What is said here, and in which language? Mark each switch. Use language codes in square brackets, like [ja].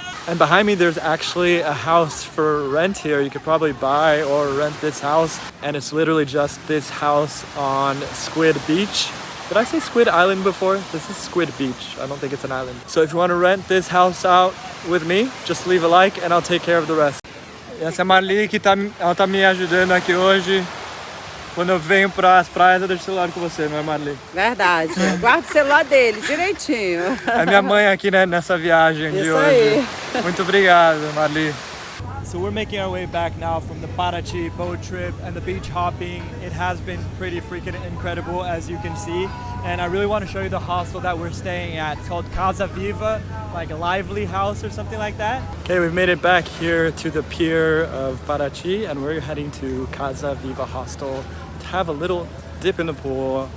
[en] And behind me there's actually a house for rent here. You could probably buy or rent this house, and it's literally just this house on Squid Beach. Did I say Squid Island before? This is Squid Beach. I don't think it's an island. So if you want to rent this house out with me, just leave a like and I'll take care of the rest. [pt] Essa é a Marli que ela tá me ajudando aqui hoje. Quando eu venho para as praias, eu deixo o celular com você, não é, Marli? Verdade. Guarda o celular dele direitinho. É minha mãe aqui, né, nessa viagem de hoje. Aí. Muito obrigado, Marli. [en] So we're making our way back now from the Paraty boat trip and the beach hopping. It has been pretty freaking incredible, as you can see. And I really want to show you the hostel that we're staying at. It's called Casa Viva, like a lively house or something like that. Okay, we've made it back here to the pier of Paraty, and we're heading to Casa Viva hostel to have a little dip in the pool.